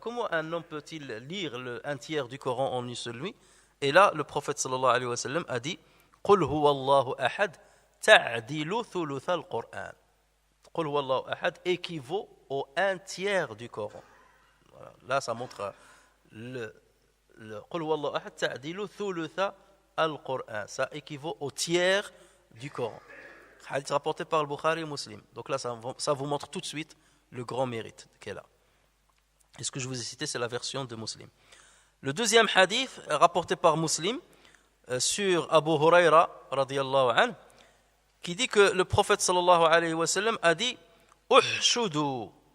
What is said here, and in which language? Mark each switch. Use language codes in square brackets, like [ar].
[fr] Comment un homme peut-il lire le 1/3 du Coran en une seule nuit? Et là, le prophète sallallahu alayhi wa sallam a dit, [ar] قل هو الله أحد تعدل ثلث القرآن. قل هو الله أحد [fr] équivaut au 1/3 du Coran. Voilà. Là, ça montre [ar] قل هو الله أحد تعدل ثلث القرآن. [fr] Ça équivaut au tiers du Coran. Hadith rapporté par le Bukhari et Muslim. Donc là, ça vous montre tout de suite le grand mérite qu'elle a. Et ce que je vous ai cité, c'est la version de Muslim. Le deuxième hadith, rapporté par Muslim, sur Abu Huraira, radiyallahu anhu, qui dit que le prophète sallallahu alayhi wa sallam a dit Uhshudu.